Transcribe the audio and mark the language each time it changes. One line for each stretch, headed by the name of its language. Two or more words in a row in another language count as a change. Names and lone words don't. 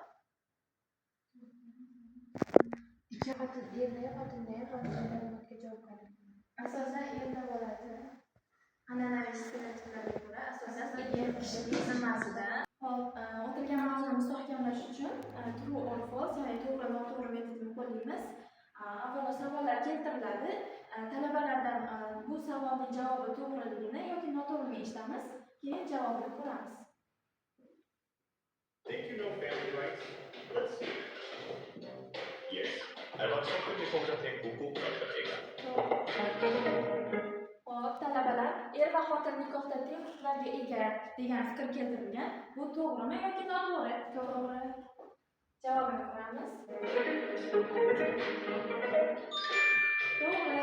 Uzbek: ikki xotin erda xotinga javobgar. asosan erda bo'ladi. An'anaviy stereotiplarga ko'ra asosan er kishining zimmasida. Hop, o'tilgan mavzuni mustahkamlash uchun
English: true or false,
Uzbek: ya'ni to'g'ri noto'g'ri metodini qo'llaymiz. Avvalo savollar keltiriladi. Talabalardan bu savolning javobi to'g'riligini yoki noto'g'rini eshitamiz, keyin javobni ko'ramiz.
English: Think you know family rights? Let's see. Yes.
Uzbek: Albatta ko'p tem huquq va ega. Hop, talabalar er va xotin nikohda teng huquqlarga ega degan fikr keltirilgan. Bu to'g'rimi yoki noto'g'ri? To'g'ri. Javobini ko'ramiz. To'g'ri.